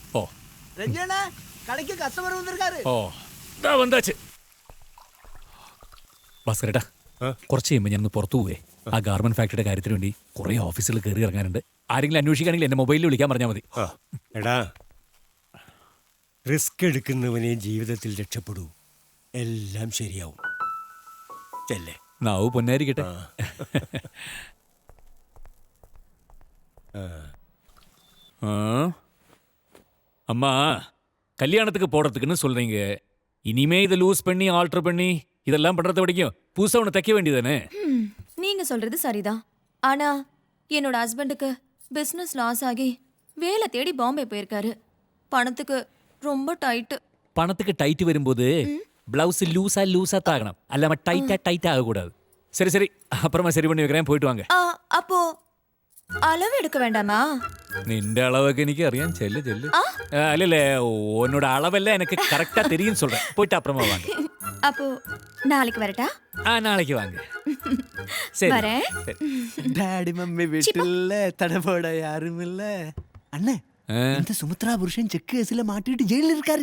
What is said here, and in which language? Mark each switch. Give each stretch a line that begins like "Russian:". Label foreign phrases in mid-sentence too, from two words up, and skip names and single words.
Malayalam: ഭാസ്കരേട്ടാ, കുറച്ച് കഴിയുമ്പോൾ ഞാൻ പുറത്തു പോവേ. ആ ഗാർമെന്റ് ഫാക്ടറിയുടെ കാര്യത്തിന് വേണ്ടി കുറെ ഓഫീസുകൾ കയറി ഇറങ്ങാനുണ്ട്. ആരെങ്കിലും അന്വേഷിക്കുകയാണെങ്കിൽ എന്റെ മൊബൈലിൽ വിളിക്കാൻ പറഞ്ഞാൽ മതി. എടാ, റിസ്ക് എടുക്കുന്നവനെ ജീവിതത്തിൽ രക്ഷപ്പെടൂ. എല്ലാം ശരിയാവും. ചെല്ലേ, നാവ് പൊന്നായിരിക്കട്ടെ.
Tamil: அம்மா, கல்யாணத்துக்கு போடுறதுக்குன்னு சொல்றீங்க. இனிமே இதை லூஸ் பண்ணி ஆல்டர் பண்ணி இதெல்லாம் பண்றதை வரைக்கும் புதுசா ஒன்று தைக்க வேண்டியதானே? நீங்க சொல்றது சரிதான். ஆனா என்னோட ஹஸ்பண்டுக்கு பிசினஸ் லாஸ் ஆகி வேலை தேடி பாம்பே போயிருக்காரு. பணத்துக்கு ரொம்ப டைட். பணத்துக்கு டைட் வரும்போது பிளவுஸ் லூஸா தாகணும், அல்லாம டைட்டா ஆகக்கூடாது. சரி சரி, அப்புறமா சரி பண்ணி வைக்கிறேன், போயிட்டு வாங்க. அப்போ அளவு எடுக்க வேண்டாமா?
Malayalam: നിന്റെ അളവൊക്കെ എനിക്ക് അറിയാൻ. ചെല്ല്. അല്ലല്ലേ,
Tamil: ഉന്നോட அளவெல்லாம் எனக்கு கரெக்டா தெரியும் சொல்றேன். போயிட்டு அப்புறமா வாங்க. அப்போ நாளைக்கு வரட்டா? நாளைக்கு வாங்க. சரி வரேன். டாடி மம்மி வீட்டுல தடபோட யாரும் இல்ல. அண்ணே, இந்த சுமித்ரா புருஷன் செக் கேஸ்ல மாட்டிட்டு ஜெயில இருக்காரு.